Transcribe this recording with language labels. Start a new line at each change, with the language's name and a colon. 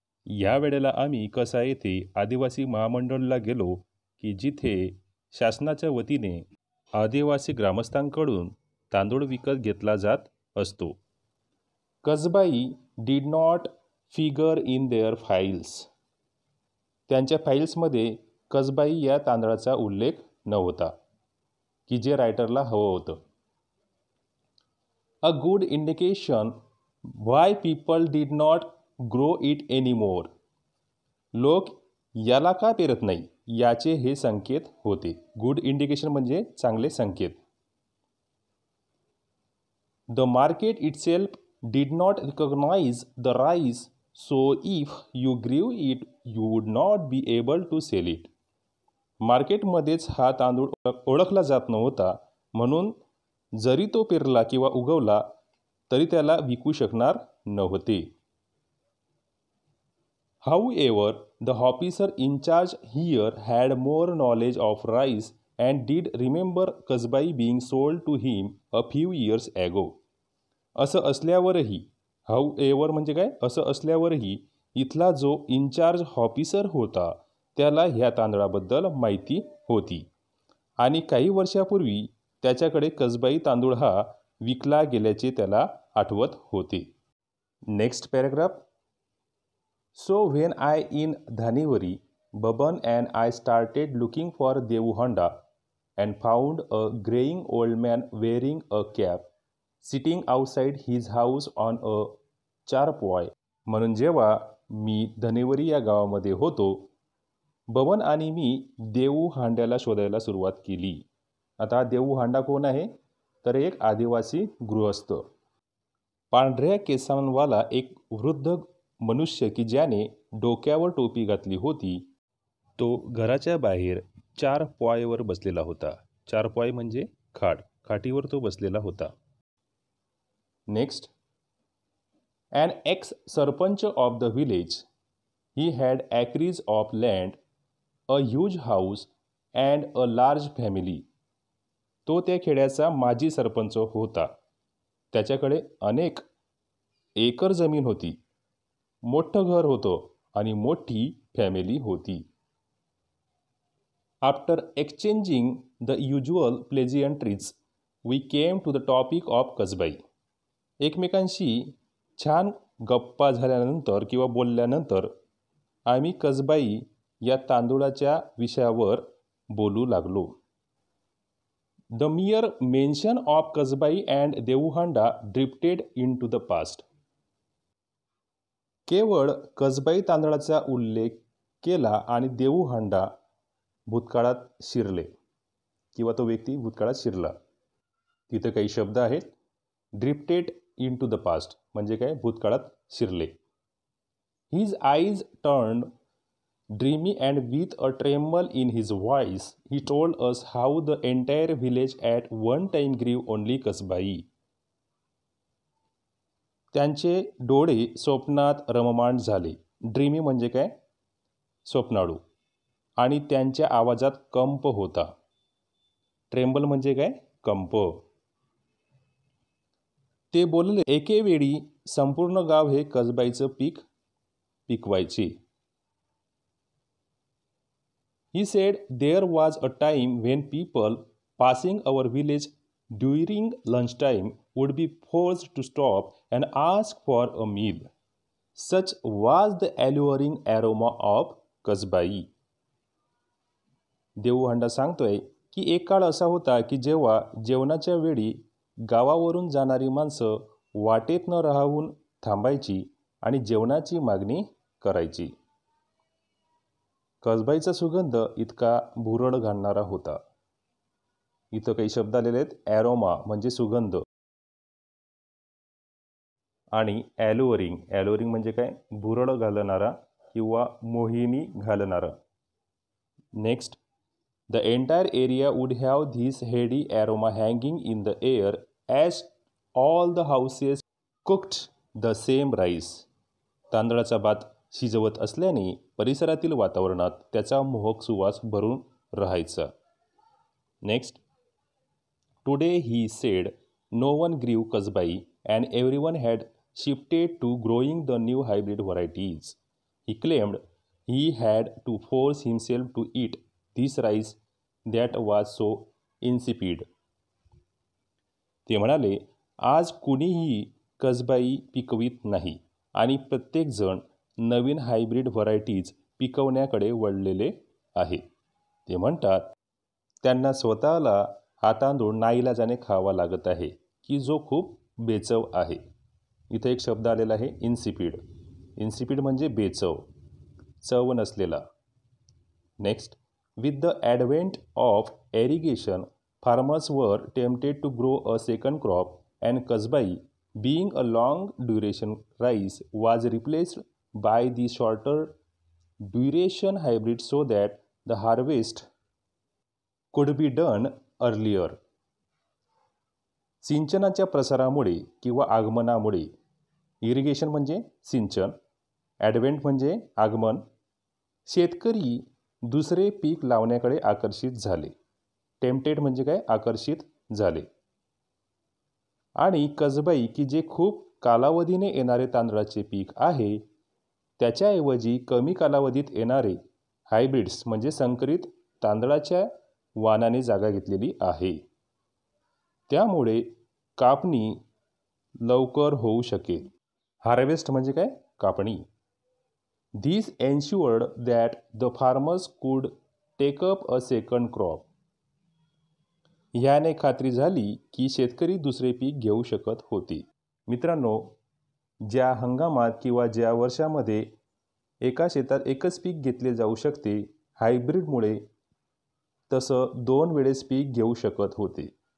Marathi: या वेळेला आम्ही कसा येथे आदिवासी महामंडळला गेलो की जिथे शासनाच्या वतीने आदिवासी ग्रामस्थांकडून तांदूळ विकत घेतला जात असतो.
English: Kasbai did not figure in their files.
Marathi: त्यांच्या फाईल्समध्ये कसबाई या तांदळाचा उल्लेख नव्हता की जे रायटरला हवं होतं.
English: A good indication why people did not grow it anymore.
Marathi: लोक याला का पेरत नाही याचे हे संकेत होते.
English: good indication
Marathi: म्हणजे चांगले संकेत.
English: The market itself did not recognise the rice so if you grew it you would not be able to sell it.
Marathi: मार्केटमध्येच हा तांदूळ ओळखला जात नव्हता, म्हणून जरी तो पेरला किंवा उगवला तरी त्याला विकू शकणार नव्हते.
English: However, the officer in charge here had more knowledge of rice and did remember Kasbai being sold to him a few years ago.
Marathi: असं असल्यावरही,
English: however
Marathi: म्हणजे काय? असं असल्यावरही इथला जो इन्चार्ज ऑफिसर होता त्याला ह्या तांदळाबद्दल माहिती होती आणि काही वर्षापूर्वी त्याच्याकडे कसबाई तांदूळ हा विकला गेल्याचे त्याला आठवत होते.
English: Next paragraph. So when I in Dhanivari, Baban and I started looking for Devu Honda and found a graying old man wearing a cap sitting outside his house on a charpoy.
Marathi: म्हणून जेव्हा मी धनेवरी या गावामध्ये होतो, बबन आणि मी देऊ हांड्याला शोधायला सुरुवात केली. आता देऊ हांडा कोण आहे? तर एक आदिवासी गृहस्थ. पांढऱ्या केसांवाला एक वृद्ध मनुष्य की ज्याने डोक्यावर टोपी घातली होती, तो घराच्या बाहेर चारपायवर बसलेला होता. चारपाय म्हणजे खाट. खाटीवर तो बसलेला होता.
English: Next. An ex-sarpanch of the village. He had acres of land, a huge house and a large family.
Marathi: तो त्या खेड्याचा माजी सरपंच होता. त्याच्याकडे अनेक एकर जमीन होती, मोठं घर होतं आणि मोठी फॅमिली होती.
English: After exchanging the usual pleasantries, we came to the topic of Kasbai.
Marathi: एकमेकांशी छान गप्पा झाल्यानंतर किंवा बोलल्यानंतर आम्ही कसबाई या तांदूळाच्या विषयावर बोलू लागलो.
English: The mere mention of Kasbai and Deuhanda drifted into the past.
Marathi: केवळ कसबाई तांदळाचा उल्लेख केला आणि देऊहांडा भूतकाळात शिरले किंवा तो व्यक्ती भूतकाळात शिरला. तिथं काही शब्द आहेत.
English: drifted into the past
Marathi: म्हणजे काय? भूतकाळात शिरले.
English: His eyes turned dreamy and with a tremble in his voice he told us how the entire village at one time grew only Kasbai.
Marathi: त्यांचे डोळे स्वप्नात रममाण झाले. ड्रीमी म्हणजे काय? स्वप्नाळू. आणि त्यांच्या आवाजात कंप होता. ट्रेम्बल म्हणजे काय? कंप. ते बोलले, एके वेळी संपूर्ण गाव हे कसबाईचं पीक पिकवायचे.
English: He said there was a time when people passing our village during lunchtime would be forced to stop and ask for a meal. Such was the alluring aroma of Kasbai.
Marathi: देऊहांडा सांगतोय की एक काळ असा होता की जेव्हा जेवणाच्या वेळी गावावरून जाणारी माणसं वाटेत न राहून थांबायची आणि जेवणाची मागणी करायची. कसबाईचा सुगंध इतका भुरळ घालणारा होता. इथं काही शब्द आलेले आहेत. ॲरोमा म्हणजे सुगंध आणि ॲलोअरिंग. ॲलोअरिंग म्हणजे काय? भुरळ घालणारा किंवा मोहिनी घालणारा.
English: Next. The entire area would have this heady aroma hanging in the air as all the houses cooked the same rice.
Marathi: तांदळाचा भात शिजवत असल्याने परिसरातील वातावरणात त्याचा मोहक सुवास भरून राहायचा.
English: Next. Today he said no one grew Kasbai and everyone had shifted to growing the new hybrid varieties. He claimed he had to force himself to eat this rice that was so insipid.
Marathi: ते म्हणाले, आज कुणीही कसबाई पिकवित नाही आणि प्रत्येकजण नवीन hybrid varieties पिकवण्याकडे वळलेले आहे. ते म्हणतात, त्यांना स्वतःला हा तांदूळ नाईलाजाने खावा लागत आहे की जो खूप बेचव आहे. इथे एक शब्द आलेला आहे इन्सिपिड. इन्सिपिड म्हणजे बेचव, चव नसलेला.
English: Next. With the advent of irrigation, farmers were tempted to grow a second crop and kasbai, being a long duration rice, was replaced by the shorter duration hybrid so that the harvest could be done earlier.
Marathi: सिंचनाच्या प्रसारामुळे किंवा आगमनामुळे, irrigation म्हणजे सिंचन, advent म्हणजे आगमन, शेतकरी दुसरे पीक लावण्याकडे आकर्षित झाले. टेम्पटेड म्हणजे काय? आकर्षित झाले. आणि कसबाई की जे खूप कालावधीने येणारे तांदळाचे पीक आहे, त्याच्याऐवजी कमी कालावधीत येणारे हायब्रिड्स म्हणजे संकरित तांदळाच्या वाणाने जागा घेतलेली आहे. त्यामुळे कापणी लवकर होऊ शकेल. हार्वेस्ट म्हणजे काय? कापणी.
English: This ensured that the farmers could take up a second crop.
Marathi: ह्याने खात्री झाली की शेतकरी दुसरे पीक घेऊ शकत होते. मित्रांनो, ज्या हंगामात किंवा ज्या वर्षामध्ये एका शेतात एकच पीक घेतले जाऊ शकते, हायब्रिडमुळे तसं 2 वेळेस पीक घेऊ शकत होते.